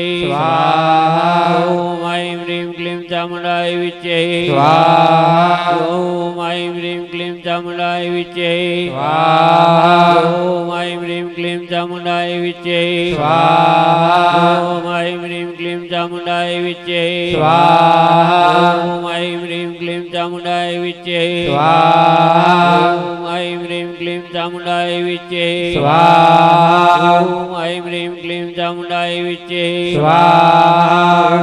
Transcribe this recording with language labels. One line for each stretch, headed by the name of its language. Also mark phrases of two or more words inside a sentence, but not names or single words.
Sanskrit: स्वाहा ओम ऐं ह्रीं क्लीं चामुण्डायै विचे स्वाहा ओम ऐं ह्रीं क्लीं चामुण्डायै विचे स्वाहा ओम ऐं ह्रीं क्लीं चामुण्डायै विचे स्वाहा ओम ऐं ह्रीं ક્લીમ ચામુંડાય વિચ્ચે સ્વાહા ઓમ ઐં હ્રીં ક્લીમ ચામુંડાય વિચ્ચે સ્વાહા ઓમ ઐં હ્રીં ક્લીમ ચામુંડાય વિચ્ચે સ્વાહા ઓમ ઐં હ્રીં ક્લીમ ચામુંડાય વિચ્ચે સ્વાહા